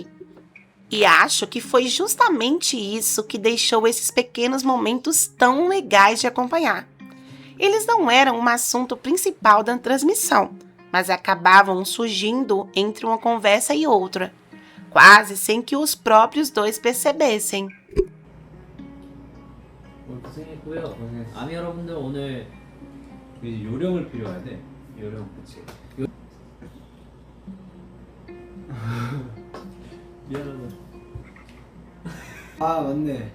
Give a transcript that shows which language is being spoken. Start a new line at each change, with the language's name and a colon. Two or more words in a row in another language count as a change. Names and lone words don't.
Portuguese: E acho que foi justamente isso que deixou esses pequenos momentos tão legais de acompanhar. Eles não eram um assunto principal da transmissão, mas acabavam surgindo entre uma conversa e outra, quase sem que os próprios dois percebessem.
Korean: 오늘 고생했고요. 아미 여러분들 오늘 이제 요령을 필요해야 돼. 요령 그치. 미안하다. 아 맞네.